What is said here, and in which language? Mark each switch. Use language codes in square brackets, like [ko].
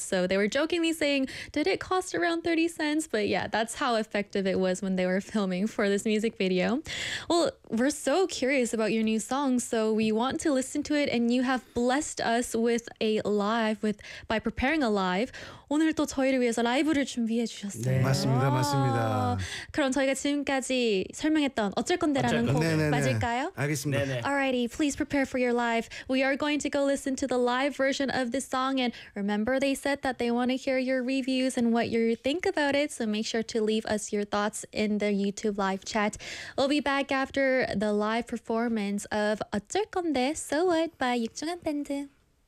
[en] So they were jokingly saying, did it cost around 30 cents? But yeah, that's how effective it was when they were filming for this music video. Well, we're so curious about your new song, so we want to listen to it, and you have blessed us with a live with by preparing a live. [ko] 오늘 또 저희를 위해서 라이브를 준비해 주셨어요. 네. 맞습니다. 와. 맞습니다. 그럼 저희가 지금까지 설명했던 어쩔 건데라는 곡 맞을까요? 알겠습니다. 네네. [en] Alrighty, please prepare for your live. We are going to go listen to the live version of this song, and remember they said that they want to hear your reviews and what you think about it, so make sure to leave us your thoughts in the YouTube live chat. We'll be back after the live performance of 어쩔 건데, So What by 육중한 밴드.